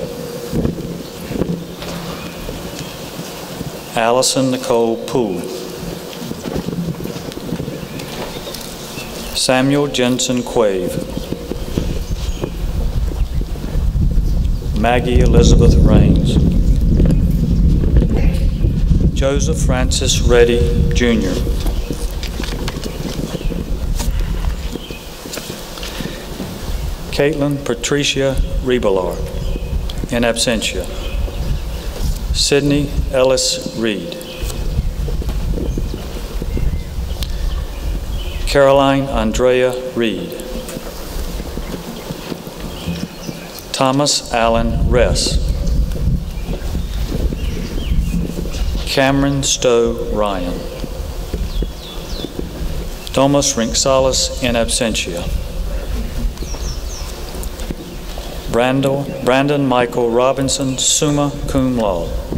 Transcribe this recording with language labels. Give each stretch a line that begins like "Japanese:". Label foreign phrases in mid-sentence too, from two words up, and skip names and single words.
English: Allison Nicole Poole. Samuel Jensen Quave. Maggie Elizabeth Raines. Joseph Francis Reddy, Jr. Caitlin Patricia Rebelar,
Latin: in absentia.
English: Sydney Ellis Reed. Caroline Andrea Reed. Thomas Allen Ress. Cameron Stowe Ryan. Domus Rinxalis
Latin: in absentia.
English: Brandon Michael Robinson,
Latin: summa cum laude.